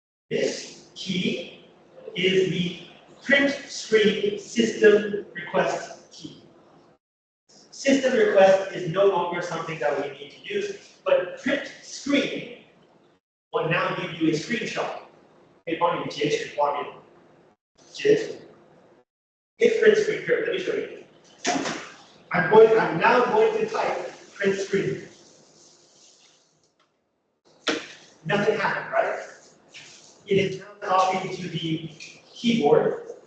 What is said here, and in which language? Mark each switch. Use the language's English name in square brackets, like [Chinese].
[English] This key is the print screen system request key. System request is no longer something that we need to use, but print screen will now give you a screenshot. [Chinese] 可以帮你截取画面，截图。 [English] Hit print screen here. Let me show you. I'm now going to type print screen. Nothing happened, right? It is now copied to the keyboard.